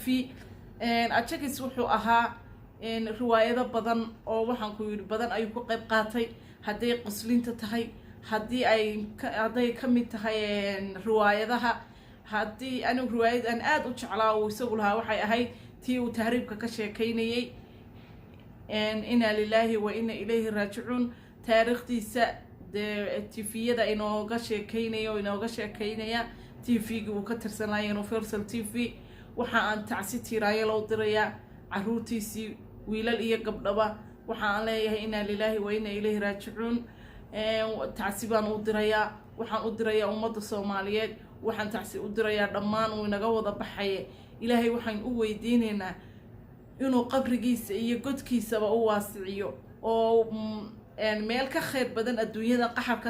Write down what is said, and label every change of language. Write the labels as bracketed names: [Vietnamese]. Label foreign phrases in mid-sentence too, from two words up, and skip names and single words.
[Somali] ajagas wuxuu ahaa riwaayado badan oo waxaan ku yiri badan ayuu ku qayb qaatay haday qoslinta tahay hadii ay kamid tahay riwaayadaha hadii anu riwaayad aan aad u jeclaa oo isagu lahaa waxay ahayd tii uu tahriibka ka sheekeynayay [Arabic] إنا لله وإنا إليه راجعون. [Somali] taariikhdiisa TV-yada inooga sheekeynaya TV-ga uu ka tirsanayay Universal TV. waxa aan tacsi tiiraaya loo dirayaa caruurtiisii wiilal iyo gabdhaba. waxa aan leeyahay [Arabic] إنا لله وإنا إليه راجعون. [Somali] tacsi baan u dirayaa waxaan u dirayaa ummadda Soomaaliyeed waxaan tacsi u dirayaa dhammaan uu inaga wada baxay. ilaahay waxaan u weydiinaynaa inuu qabrigiisa iyo godkiisaba u waasiciyo oo meel ka khayr badan adduunyada qaxarka